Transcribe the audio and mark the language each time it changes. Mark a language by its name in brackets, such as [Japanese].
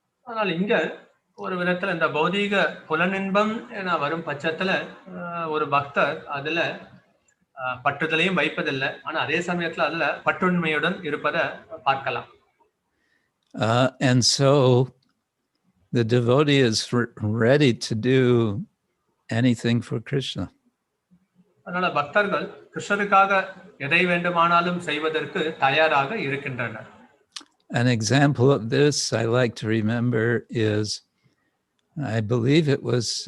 [Tamil] ஆனால் இங்க ஒரு விதத்துல இந்த பௌதீக புலனின்பம் என வரும் பட்சத்துல ஒரு பக்தர் அதுல பற்றுதலையும் வைப்பதில்லை, ஆனா அதே சமயத்துல அதுல பற்றுண்மையுடன் இருப்பதை பார்க்கலாம். [English] And so the devotee is ready to do anything for Krishna. [Tamil] அதனால பக்தர்கள் கிருஷ்ணருக்காக எதை வேண்டுமானாலும் செய்வதற்கு தயாராக இருக்கின்றனர். [English] An example of this I like to remember is, I believe it was